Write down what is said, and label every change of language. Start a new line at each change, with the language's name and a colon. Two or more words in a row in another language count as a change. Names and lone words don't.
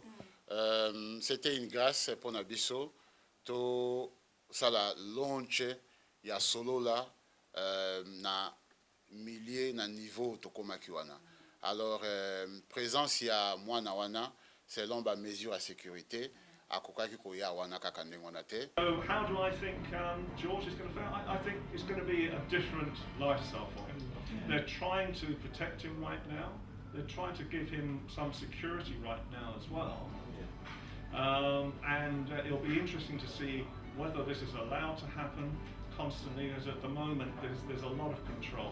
French: C'était une grâce pour
Lingala: Nabiso. To sala launch ya solo là na millier na niveau to komaki wana. Alors présence ya mwana wana selon ba
French: mesure à sécurité
Lingala: akokaki ko ya wana kaka ndengona te.
English: So how do I think George is going to fare? I think it's going to be a different lifestyle for him. They're trying to protect him right now. They're trying to give him some security right now as well. And it'll be interesting to see whether this is allowed to happen constantly, as at the moment there's a lot of control.